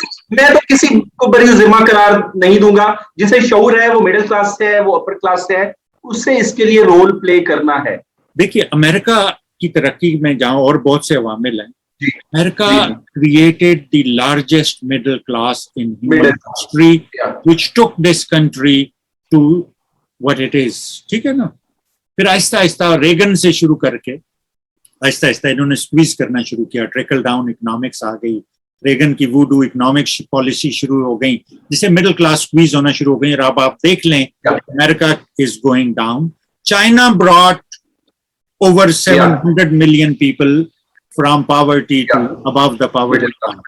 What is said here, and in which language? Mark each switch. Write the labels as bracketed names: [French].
[Urdu] میں تو کسی کو بری ذمہ قرار نہیں دوں گا. جسے شعور ہے وہ مڈل کلاس سے ہے, وہ اپر کلاس سے ہے, اس سے اس کے لیے رول پلے کرنا ہے. دیکھیے امریکہ کی ترقی میں جہاں اور بہت سے عوامل ہیں, [English] America created the largest middle class in human history, which took this country to what it is. [Urdu] ٹھیک ہے نا. پھر آہستہ آہستہ ریگن سے شروع کر کے آہستہ آہستہ انہوں نے سکویز کرنا شروع کیا, ٹریکل ڈاؤن اکنامکس آ گئی, ریگن کی ووڈو اکنامک پالیسی شروع ہو گئی جس سے مڈل کلاس سکویز ہونا شروع ہو گئی. اور اب آپ دیکھ لیں امریکہ [English] Is going down. China brought over 700 million people from poverty to above the poverty line.